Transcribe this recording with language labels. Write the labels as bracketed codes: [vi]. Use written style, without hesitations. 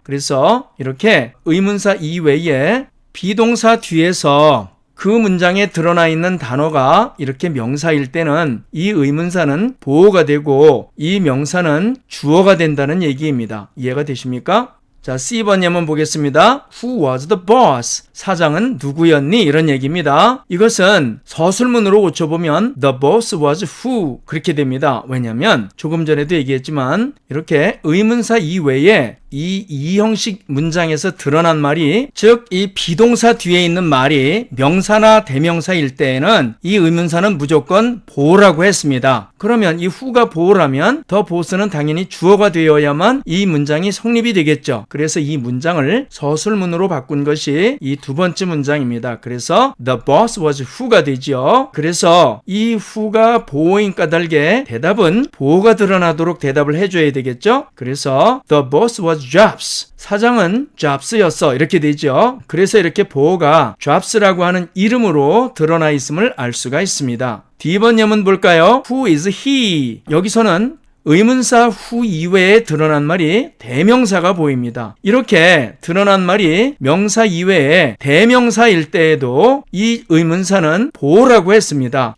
[ko] 그래서 이렇게 의문사 이외에 비동사 뒤에서 그 문장에 드러나 있는 단어가 이렇게 명사일 때는 이 의문사는 보호가 되고 이 명사는 주어가 된다는 얘기입니다. 이해가 되십니까? 자, C번 예문 보겠습니다. [en] Who was the boss? [ko] 사장은 누구였니? 이런 얘기입니다. 이것은 서술문으로 고쳐보면 [en] The boss was who? [ko] 그렇게 됩니다. 왜냐하면 조금 전에도 얘기했지만 이렇게 의문사 이외에 이 형식 문장에서 드러난 말이 즉 이 비동사 뒤에 있는 말이 명사나 대명사일 때에는 이 의문사는 무조건 보호라고 했습니다. 그러면 이 who가 보호라면 the boss는 당연히 주어가 되어야만 이 문장이 성립이 되겠죠. 그래서 이 문장을 서술문으로 바꾼 것이 이 두 번째 문장입니다. 그래서 [en] the boss was who [ko] 가 되죠. 그래서 이 who가 보호인 까닭에 대답은 보호가 드러나도록 대답을 해줘야 되겠죠. [en] 그래서 the boss was Jobs. [ko] 사장은 Jobs였어. 이렇게 되죠. 그래서 이렇게 보호가 Jobs라고 하는 이름으로 드러나 있음을 알 수가 있습니다. D번 예문 볼까요? [en] Who is he? [ko] 여기서는 의문사 who 이외에 드러난 말이 대명사가 보입니다. 이렇게 드러난 말이 명사 이외에 대명사일 때에도 이 의문사는 보호라고 했습니다.